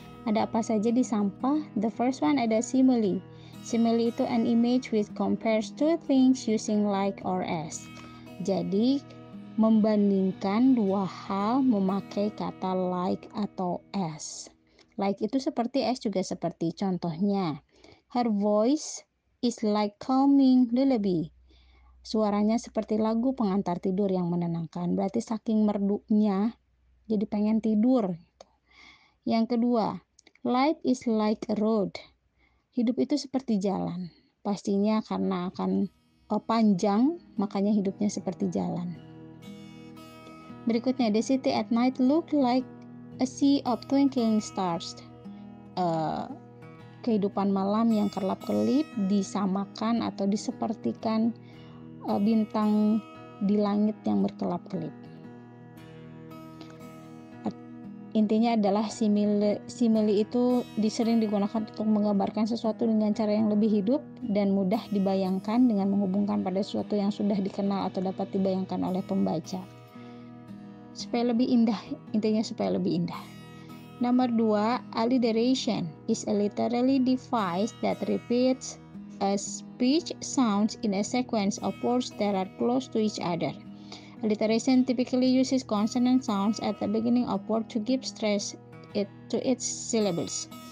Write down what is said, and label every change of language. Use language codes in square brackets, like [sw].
[id] Ada apa saja di sampah? [en] The first one ada simile. Simile itu an image which compares two things using like or as. [id] Jadi, membandingkan dua hal memakai kata like atau as. Like itu seperti, as juga seperti. Contohnya, [en] her voice is like calming lullaby. [id] Suaranya seperti lagu pengantar tidur yang menenangkan. Berarti saking merdunya, jadi pengen tidur. Yang kedua, [en] life is like a road. [id] Hidup itu seperti jalan. Pastinya karena akan panjang, makanya hidupnya seperti jalan. [en] Berikutnya, the city at night look like a sea of twinkling stars. [id] Kehidupan malam yang kerlap-kelip disamakan atau disepertikan bintang di langit yang berkelap-kelip. Intinya adalah simile itu sering digunakan untuk menggambarkan sesuatu dengan cara yang lebih hidup dan mudah dibayangkan dengan menghubungkan pada sesuatu yang sudah dikenal atau dapat dibayangkan oleh pembaca. Supaya lebih indah, intinya supaya lebih indah. Nomor 2, [en] alliteration is a literary device that repeats a speech sounds in a sequence of words that are close to each other. Alliteration typically uses consonant sounds at the beginning of word to give stress to its syllables.